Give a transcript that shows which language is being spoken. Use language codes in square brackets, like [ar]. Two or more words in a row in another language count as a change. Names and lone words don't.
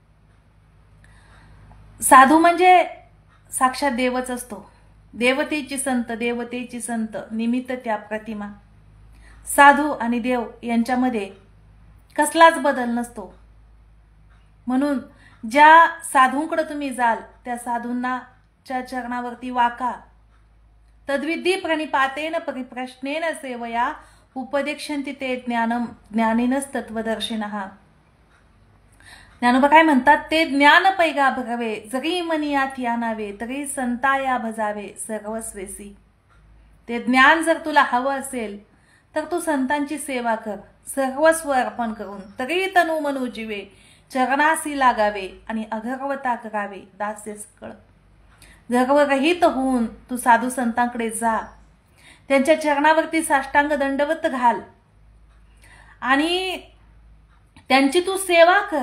[mr] साधू म्हणजे साक्षात देवच असतो. देवतेची संत निमित्त त्या प्रतिमा. साधू आणि देव यांच्यामध्ये कसलाच बदल नसतो. म्हणून ज्या साधूंकडे तुम्ही जाल त्या साधूंना च्या चरणावरती वाका. [sa] तद्विधी प्रणिपातेन परिप्रश्नेन सेवया उपदेक्षन्ति ते ज्ञानम ज्ञानिनस तत्वदर्शिनः. [mr] ज्ञानोबा काय म्हणतात, ते ज्ञान पैगा भगवे जरी मनियात यानावे तरी संताया भजावे सर्वस्वेसी. ते ज्ञान जर तुला हवं असेल तर तू संतांची सेवा कर, सर्वस्व अर्पण करून. तरी तनु मनु जीवे चरणासी लागावे आणि अगर्वता करावे दास्य सकळ. गर्वरहित होऊन तू साधू संतांकडे जा, त्यांच्या चरणावरती साष्टांग दंडवत घाल आणि त्यांची तू सेवा कर.